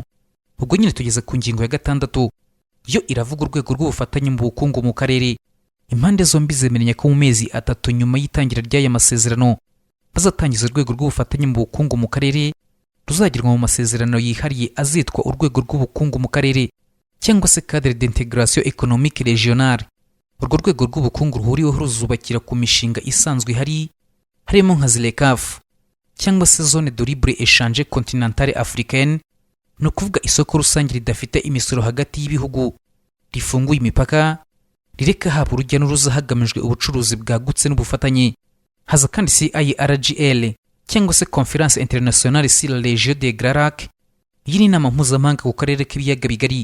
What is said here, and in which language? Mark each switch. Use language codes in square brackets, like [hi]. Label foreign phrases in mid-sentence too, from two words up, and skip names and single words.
[rw] Ubwo nyine tugeze ku ngingo ya 6 yo iravuga urwego rw'ubufatanye mu bukungu mu karere. Impande zombi zemeranya ko mu mezi 3 nyuma y'itangira ry'aya masezerano bazatangiza urwego rw'ubufatanye mu bukungu mu karere ruzagirwa mu masezerano yihariye azitwa urwego rw'ubukungu mu karere cyangwa se [fr] cadre d'intégration économique régionale. [rw] Urwo rwego rw'ubukungu ruhuriweho ruzubakira ku mishinga isanzwe ihari, harimo nka ZLECAf cyangwa se [fr] zone de libre échange continentale africaine, [rw] no kuvuga isoko rusange ridafite imisoro hagati y'ibihugu, rifunguye imipaka, rireka haba urujya n'uruza hagamijwe ubucuruzi bwagutse n'ubufatanye. Haza kandi CIRGL cyangwa se Conference Internationale sur la Région des Grands Lacs, iyi ni inama mpuzamahanga ku karere k'ibiyaga bigari.